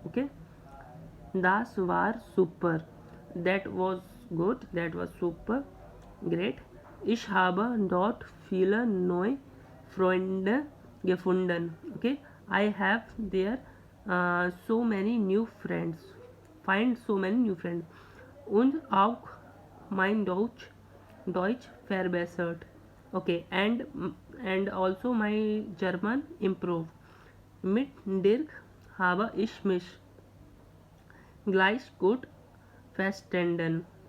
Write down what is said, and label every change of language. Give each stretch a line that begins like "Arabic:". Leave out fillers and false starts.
English: Okay,
German: das war super,
English: that was good, that was super great.
German: Ich habe dort viele neue Freunde gefunden.
English: Okay, I have there so many new friends, find so many new friends.
German: Und auch mein Deutsch verbessert.
English: Okay, and also my German improved.
German: Mit Dirk habe ich mich gleich gut verstanden.